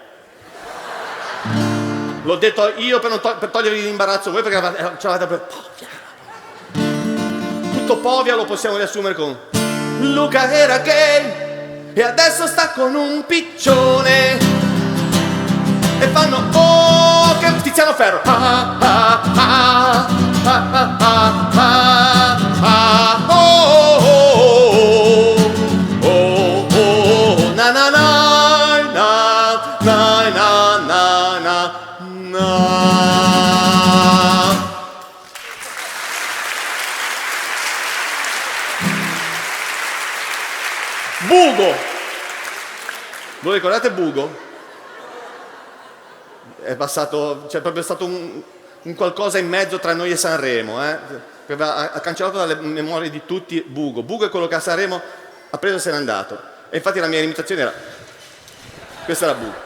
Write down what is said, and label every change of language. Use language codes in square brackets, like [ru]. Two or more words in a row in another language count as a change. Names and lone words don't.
[it] L'ho detto io per togliervi l'imbarazzo voi, perché ce l'avete per Povia. Tutto Povia lo possiamo riassumere con: Luca era gay e adesso sta con un piccione e fanno oh che Tiziano Ferro, ah ah ah ah ah ah ah oh oh oh oh na na na na na na na na. Bugo, lo ricordate Bugo? È passato, cioè proprio stato un qualcosa in mezzo tra noi e Sanremo, ha cancellato dalle memorie di tutti Bugo. Bugo è quello che a Sanremo ha preso e se n'è andato. E infatti la mia imitazione era questa, era Bugo.